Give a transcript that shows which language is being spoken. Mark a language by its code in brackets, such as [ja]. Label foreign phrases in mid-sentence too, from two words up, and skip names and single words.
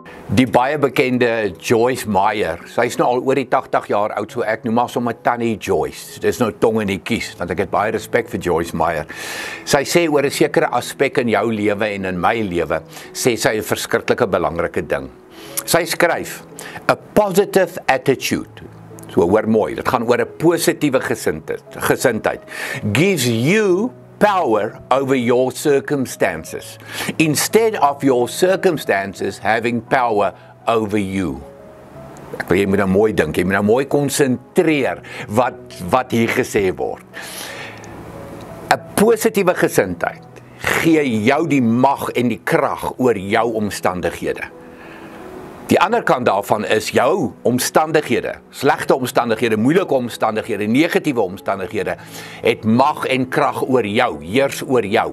[af] Die baie bekende Joyce Meyer, sy is nou al oor die 80 jaar oud, so ek noem maar sommer Tannie Joyce. Dis nou tong in die kies, want ek het baie respek vir Joyce Meyer. Sy sê oor 'n sekere aspek in jou lewe en in my lewe, sê sy 'n verskriklike belangrike ding. Sy skryf, [en] "A positive attitude," [af] so hoor mooi, dit gaan oor 'n positiewe gesindheid, [en] "gives you power over your circumstances, instead of your circumstances having power over you." [af] Ek wil jy moet nou mooi dink, jy moet nou mooi konsentreer wat hier gesê word. 'n Positiewe gesindheid gee jou die mag en die krag oor jou omstandighede. Die ander kant daarvan is jou omstandighede, slegte omstandighede, moeilike omstandighede, negatiewe omstandighede, het mag en krag oor jou, heers oor jou.